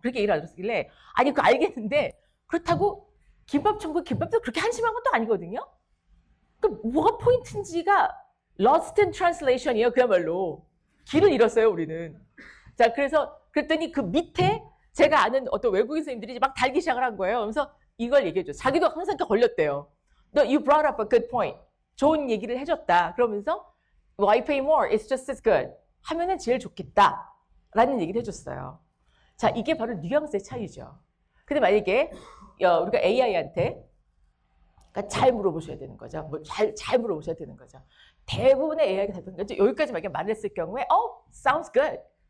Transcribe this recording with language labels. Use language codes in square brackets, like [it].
[ko] 그렇게 얘기를 하셨길래 아니 그거 알겠는데 그렇다고 김밥 천국 김밥도 그렇게 한심한 것도 아니거든요. 그 뭐가 포인트인지가 [en] lost in translation [ko] 이에요. 그야말로 길을 잃었어요 우리는. 자, 그래서 그랬더니 그 밑에 제가 아는 어떤 외국인 선생님들이 막 달기 시작을 한 거예요. 그래서 이걸 얘기해줘. 자기도 항상 걸렸대요. [en] No, you brought up a good point. [ko] 좋은 얘기를 해줬다. 그러면서 [en] why pay more? It's just as good. [ko] 하면은 제일 좋겠다. 라는 얘기를 해줬어요. 자, 이게 바로 뉘앙스의 차이죠. 근데 만약에 우리가 AI한테 그러니까 잘 물어보셔야 되는 거죠. 뭐 잘 물어보셔야 되는 거죠. 대부분의 AI가 답변 거죠. 여기까지 만약에 말을 했을 경우에 [en] sounds good.